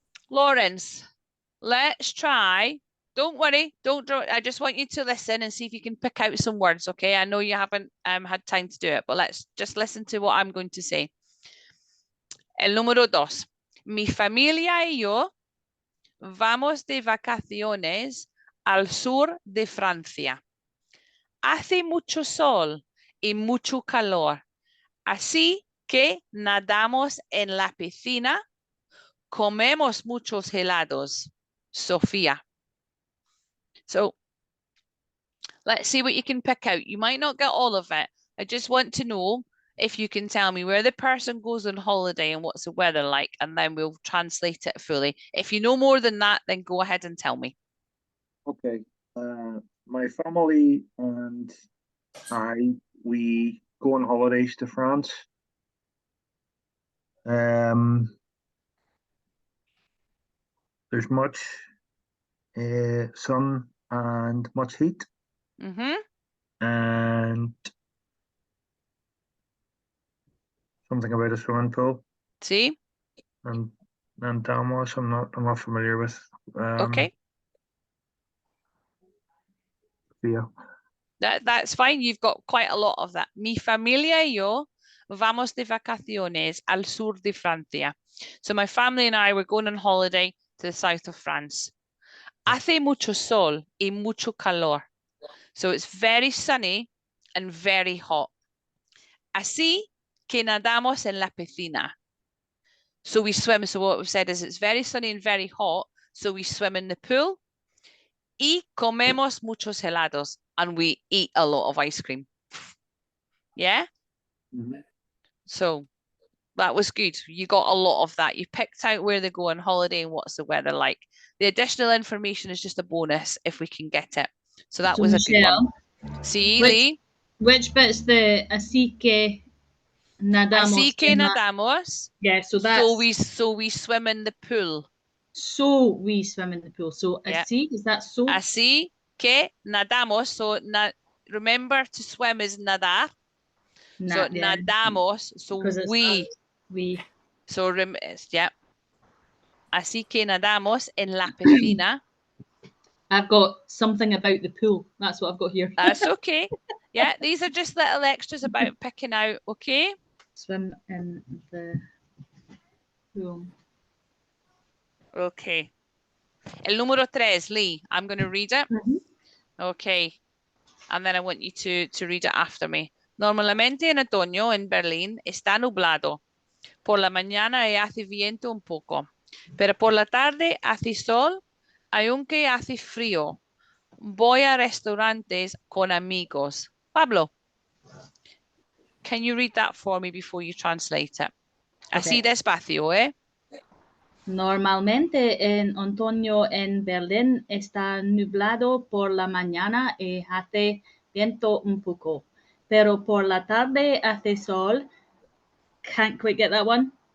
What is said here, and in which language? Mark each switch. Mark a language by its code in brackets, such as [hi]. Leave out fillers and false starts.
[en] Lawrence, let's try. Don't worry. Don't draw. I just want you to listen and see if you can pick out some words, okay? I know you haven't had time to do it, but let's just listen to what I'm going to say. [es] El número 2. Mi familia y yo vamos de vacaciones al sur de Francia. Hace mucho sol y mucho calor, así que nadamos en la piscina, comemos muchos helados. Sofía. [en] So let's see what you can pick out. You might not get all of it. I just want to know if you can tell me where the person goes on holiday and what's the weather like, and then we'll translate it fully. If you know more than that, then go ahead and tell me. Okay. My family and we go on holidays to France. There's much sun and much heat. And something about a swimming pool. See? And Damos, I'm not familiar with. Okay. Yeah. That's fine. You've got quite a lot of that. [es] Mi familia y yo vamos de vacaciones al sur de Francia. [en] So my family and I were going on holiday to the south of France. [es] Hace mucho sol y mucho calor. [en] So it's very sunny and very hot. [es] Así que nadamos en la piscina. [en] So we swim. So what we've said is it's very sunny and very hot. So we swim in the pool. Y comemos muchos helados. And we eat a lot of ice cream. Yeah? So that was good. You got a lot of that. You picked out where they go on holiday and what's the weather like. The additional information is just a bonus if we can get it. So that was a good one. See, Lee? Which bit's the [es] así que nadamos? Así que nadamos. [en] Yeah, so that's... So we swim in the pool. So we swim in the pool. So Yeah. así, is that so? [es] Así que nadamos. [en] So remember to swim is nadar. So Yeah. nadamos. So we. So yeah. [es] Así que nadamos en la piscina. [en] I've got something about the pool. That's what I've got here. That's okay. Yeah, these are just little extras about picking out, okay? Swim in the pool. Okay. El número 3, Lee. I'm going to read it. Okay. And then I want you to read it after me. [es] Normalmente en otoño en Berlín está nublado. Por la mañana hace viento un poco. Pero por la tarde hace sol, aunque hace frío. Voy a restaurantes con amigos. [en] Pablo, can you read that for me before you translate it? [es] Así despacio, ¿eh? Normalmente en otoño en Berlín está nublado por la mañana y hace viento un poco. Pero por la tarde hace sol. [en] Can't quite get that one.